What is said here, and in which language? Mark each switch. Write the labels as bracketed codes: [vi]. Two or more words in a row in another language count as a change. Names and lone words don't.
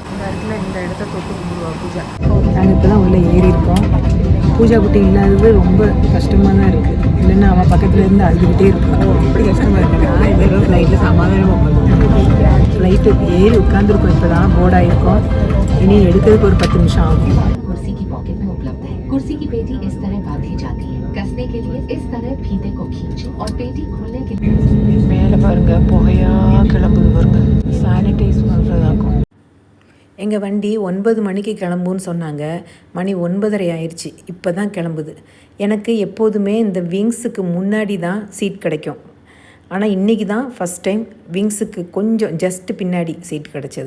[ta] இந்த இடத்த தொட்டு கும்பிடுவா பூஜா. நாங்கள் இப்போ தான் உள்ளே ஏறி இருக்கோம். பூஜா குட்டி இல்லாதது ரொம்ப கஷ்டமாக தான் இருக்குது. இல்லைன்னா அவன் பக்கத்தில் இருந்து அழுதுகிட்டே இருக்கும். அப்படி கஷ்டமாக இருக்குன்னா இந்த ஃப்ளைட்டில் சமாதானமாக உட்காந்து ஃப்ளைட்டு ஏறி உட்காந்துருக்கோம். இப்போ தான் போர்ட் ஆகிருக்கோம். இனி எடுக்கிறதுக்கு ஒரு 10 நிமிஷம் ஆகும். [hi] कुर्सी की पेटी इस तरह बांधी जाती है. कसने के लिए इस तरह फीते को खींचें और पेटी खोलने के लिए [ta] மேலே பாருங்க புகையா கிளம்புது பாருங்க. சானிடைஸ் பண்ணுறதாக்கும். எங்கள் வண்டி 9 மணிக்கு கிளம்புன்னு சொன்னாங்க. மணி 9:30 ஆயிடுச்சு. இப்போ தான் கிளம்புது. எனக்கு எப்போதுமே இந்த விங்ஸுக்கு முன்னாடி தான் சீட் கிடைக்கும். ஆனால் இன்றைக்கி தான் [en] first time [ta] விங்ஸுக்கு கொஞ்சம் ஜஸ்ட்டு பின்னாடி சீட் கிடச்சிது.